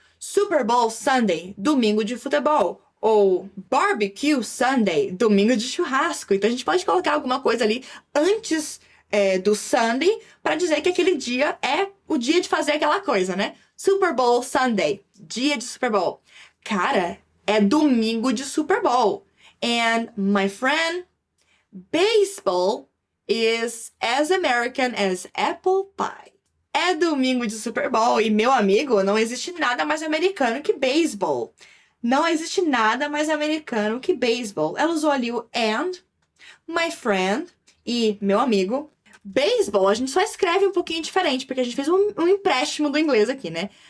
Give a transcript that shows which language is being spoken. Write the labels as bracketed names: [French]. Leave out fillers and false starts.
[Portuguese] Super Bowl Sunday, domingo de futebol. Ou Barbecue Sunday, domingo de churrasco. Então a gente pode colocar alguma coisa ali antes do Sunday para dizer que aquele dia é o dia de fazer aquela coisa, né? Super Bowl Sunday, dia de Super Bowl. Cara, é domingo de Super Bowl. [English] And my friend, baseball is as American as apple pie. [Portuguese] É domingo de Super Bowl e, meu amigo, não existe nada mais americano que beisebol. Não existe nada mais americano que beisebol. Ela usou ali o [English] and, my friend [Portuguese] e meu amigo. Baseball, a gente só escreve um pouquinho diferente, porque a gente fez um empréstimo do inglês aqui, né?